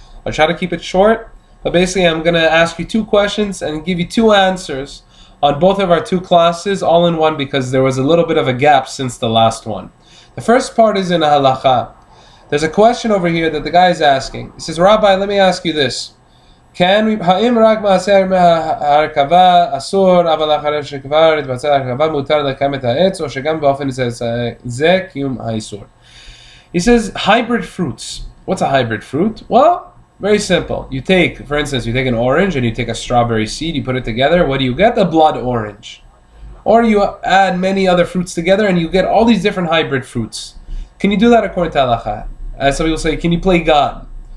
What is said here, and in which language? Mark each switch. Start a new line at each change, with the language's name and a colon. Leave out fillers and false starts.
English: I'll try to keep it short, but basically I'm going to ask you two questions and give you two answers on both of our two classes all in one because there was a little bit of a gap since the last one. The first part is in Halacha. There's a question over here that the guy is asking. He says, Rabbi, let me ask you this. Can we
Hebrew: האם רק מעשה הרכבה אסור אבל אחרי שכבר התבצעה הרכבה מותר לקיים את העץ או שגם באופן זה קיום האיסור?
English: He says hybrid fruits. What's a hybrid fruit? Well, very simple. You take, for instance, you take an orange and you take a strawberry seed, you put it together, what do you get? A blood orange. Or you add many other fruits together and you get all these different hybrid fruits. Can you do that according to Halacha? As some people say, can you play God?